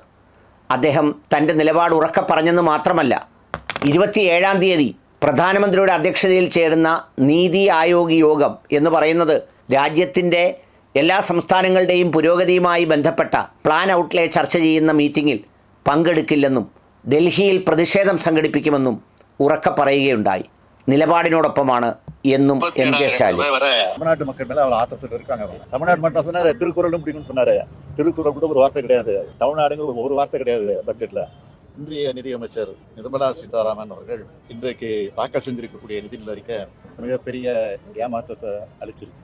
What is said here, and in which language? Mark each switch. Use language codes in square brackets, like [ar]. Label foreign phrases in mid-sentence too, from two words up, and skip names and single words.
[ml] അദ്ദേഹം തൻ്റെ നിലപാട് ഉറക്കെ പറഞ്ഞെന്ന് മാത്രമല്ല, 27-ാം തീയതി പ്രധാനമന്ത്രിയുടെ അധ്യക്ഷതയിൽ ചേരുന്ന നീതി ആയോഗ് യോഗം എന്ന് പറയുന്നത് രാജ്യത്തിൻ്റെ എല്ലാ സംസ്ഥാനങ്ങളുടെയും പുരോഗതിയുമായി ബന്ധപ്പെട്ട [en] plan outlay [ml] ചർച്ച ചെയ്യുന്ന മീറ്റിങ്ങിൽ പങ്കെടുക്കില്ലെന്നും ഡൽഹിയിൽ പ്രതിഷേധം സംഘടിപ്പിക്കുമെന്നും ഉറക്കെ പറയുകയുണ്ടായി. നിലപാടിനോടൊപ്പമാണ് എന്നും കെ സ്റ്റാലിൻ. [ta] தமிழ்நாட்டு மக்கள் மேல அவ்வளவு ஆத்தத்தில் இருக்காங்க. தமிழ்நாடு மட்டும் சொன்னாரு, திருக்குறளும் பிடிக்கும்னு சொன்னாரு. திருக்குறள் கூட ஒரு வார்த்தை கிடையாது, தமிழ்நாடுங்கிற ஒரு வார்த்தை கிடையாது பட்ஜெட்ல. இன்றைய நிதியமைச்சர் நிர்மலா சீதாராமன் அவர்கள் இன்றைக்கு தாக்கல் செஞ்சிருக்கக்கூடிய நிதிநிலை அறிக்கை மிகப்பெரிய ஏமாற்றத்தை அளிச்சிருக்கு.